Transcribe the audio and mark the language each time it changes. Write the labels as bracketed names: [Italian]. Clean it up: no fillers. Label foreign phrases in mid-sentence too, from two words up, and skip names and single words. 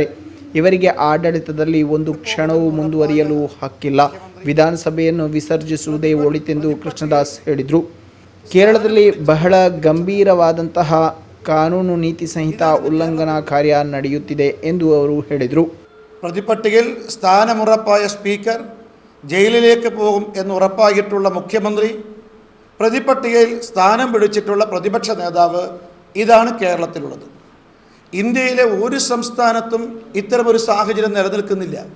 [Kannada] ಇವರಿಗೆ ಆಡಳಿತದಲ್ಲಿ ಒಂದು ಕ್ಷಣವೂ ಮುಂದುವರಿಯಲು ಹಕ್ಕಿಲ್ಲ. ವಿಧಾನಸಭೆಯನ್ನು ವಿಸರ್ಜಿಸುವುದೇ ಒಳಿತೆಂದು ಕೃಷ್ಣದಾಸ್ ಹೇಳಿದರು. ಕೇರಳದಲ್ಲಿ ಬಹಳ ಗಂಭೀರವಾದಂತಹ ಕಾನೂನು ನೀತಿ ಸಂಹಿತಾ ಉಲ್ಲಂಘನಾ ಕಾರ್ಯ ನಡೆಯುತ್ತಿದೆ ಎಂದು ಅವರು ಹೇಳಿದರು. [Malayalam] പ്രതിപട്ടികയിൽ സ്ഥാനമുറപ്പായ സ്പീക്കർ ജയിലിലേക്ക് പോകും എന്ന് ഉറപ്പായിട്ടുള്ള മുഖ്യമന്ത്രി, പ്രതിപട്ടികയിൽ സ്ഥാനം പിടിച്ചിട്ടുള്ള പ്രതിപക്ഷ നേതാവ്, ഇതാണ് കേരളത്തിലുള്ളത്. ഇന്ത്യയിലെ ഒരു സംസ്ഥാനത്തും ഇത്തരമൊരു സാഹചര്യം നിലനിൽക്കുന്നില്ല.